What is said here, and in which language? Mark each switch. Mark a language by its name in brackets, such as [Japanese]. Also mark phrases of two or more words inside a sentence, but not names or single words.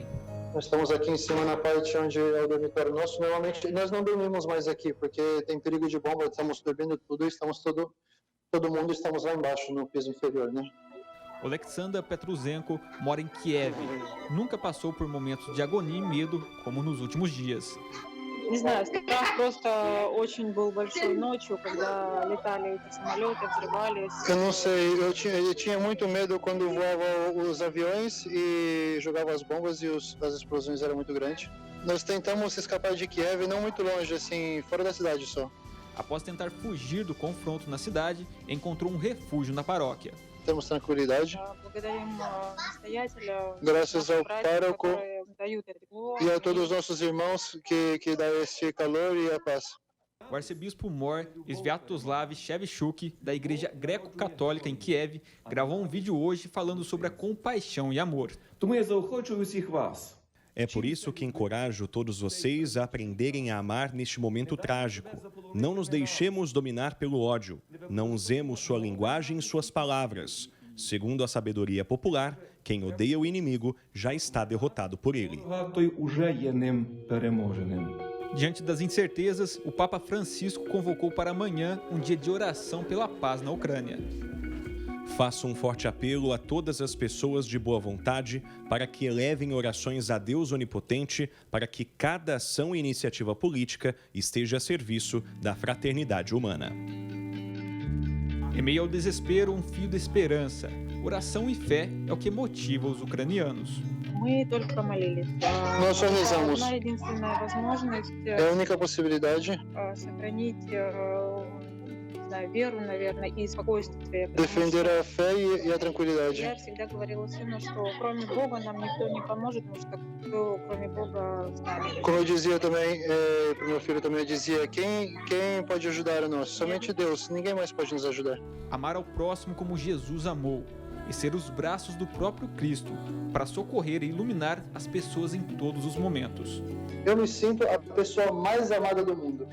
[Portuguese] Nós estamos aqui em cima na parte onde é o dormitório nosso. Normalmente nós não dormimos mais aqui porque tem perigo de bomba. Estamos dormindo tudo e todo mundo estamos lá embaixo no piso inferior, né? Oleksandr Petruzenko mora em Kiev. Nunca passou por momentos de agonia e medo como nos últimos dias. [Russian] Не знаю, страх просто очень был большой ночью, когда летали эти самолеты, взрывались. [Portuguese] Eu não sei, eu tinha muito medo quando voavam os aviões e jogavam as bombas e as explosões eram muito grandes. Nós tentamos escapar de Kiev, não muito longe, assim, fora da cidade só. Após tentar fugir do confronto na cidade, encontrou um refúgio na paróquia. Temos tranquilidade. [Russian] Благодарим настоятеля, [Portuguese] Graças ao братьев, pároco [Russian] которые дают это тепло. [Portuguese] e a todos os nossos irmãos que dão este calor e a paz. O arcebispo Mor Sviatoslav Shevchuk, da Igreja Greco-Católica em Kiev, gravou um vídeo hoje falando sobre a compaixão e amor. [Ukrainian] Тому я заохочую усіх вас. [Portuguese] É por isso que encorajo todos vocês a aprenderem a amar neste momento trágico. Não nos deixemos dominar pelo ódio. Não usemos sua linguagem e suas palavras. Segundo a sabedoria popular, quem odeia o inimigo já está derrotado por ele. [Ukrainian] Той уже є ним переможеним. [Portuguese] Diante das incertezas, o Papa Francisco convocou para amanhã um dia de oração pela paz na Ucrânia. Faço um forte apelo a todas as pessoas de boa vontade para que elevem orações a Deus Onipotente para que cada ação e iniciativa política esteja a serviço da fraternidade humana. Em meio ao desespero, um fio de esperança. Oração e fé é o que motiva os ucranianos. [Russian] Мы только молились. [Portuguese] Nós só rezamos. [Russian] Одна единственная возможность [Portuguese] É a única possibilidade [Russian] сохранить не знаю, веру, наверное, и спокойствие. [Portuguese] defender a fé e a tranquilidade. [Russian] Я всегда говорила сыну, что кроме Бога нам никто не поможет, потому что кто кроме Бога с нами. [Portuguese] Como eu dizia também, para o meu filho também, eu dizia, quem pode ajudar a nós? Somente Deus, ninguém mais pode nos ajudar. Amar ao próximo como Jesus amou e ser os braços do próprio Cristo para socorrer e iluminar as pessoas em todos os momentos. Eu me sinto a pessoa mais amada do mundo.